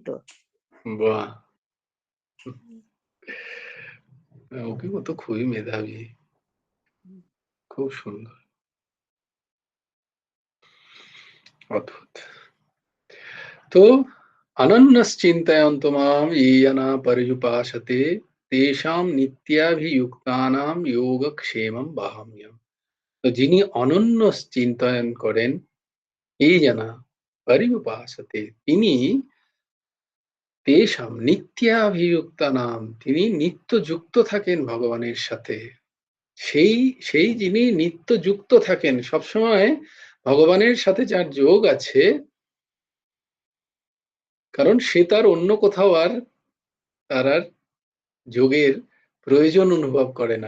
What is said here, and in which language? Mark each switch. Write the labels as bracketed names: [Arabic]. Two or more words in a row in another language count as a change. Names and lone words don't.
[Bangla] বাহ, ওকে, ও তো খুবই মেধাবী, খুব সুন্দর, অদ্ভুত। [Sanskrit] তো অনন্যশ্চিন্তয়ন্ত মাম ये जना पर्युपासते तेषां নিত্যাভিযুক্তানাম যোগক্ষেমম বাহাম্যহম। [Bangla] তো যিনি অনন্য চিন্তয়ন করেন, [Sanskrit] এই জানা পরিউপাসতে, [Bangla] তিনি [Sanskrit] তেষাম নিত্যাভিযুক্তানাম, [Bangla] তিনি নিত্য যুক্ত থাকেন ভগবানের সাথে। সেই সেই যিনি নিত্য যুক্ত থাকেন সবসময় ভগবানের সাথে, যার যোগ আছে, কারণ সে তার অন্য কোথাও তার আর যোগের প্রয়োজন অনুভব করে না।